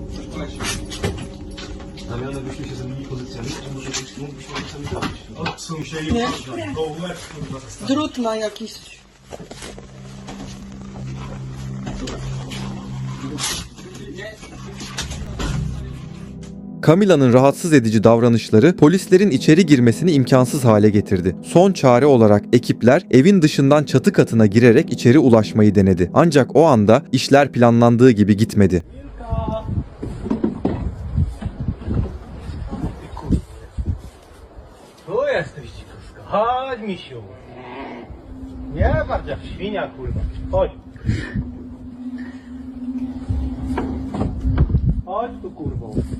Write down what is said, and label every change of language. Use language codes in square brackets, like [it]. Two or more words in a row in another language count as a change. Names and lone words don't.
[pl] Zamianowyśmy się z innymi pozycjami, czy może mógłbyśmy sami zrobić? Odsuń się i uważaj, bo łeb kurwa zostanie. Drut ma jakiś. [tr] Camila'nın rahatsız edici davranışları polislerin içeri girmesini imkansız hale getirdi. Son çare olarak ekipler evin dışından çatı katına girerek içeri ulaşmayı denedi. Ancak o anda işler planlandığı gibi gitmedi. [pl] Tu jesteś, dzikuska. Chodź, misiu. Nie bardziej jak świnia, kurwa. Chodź. Chodź tu, kurwo.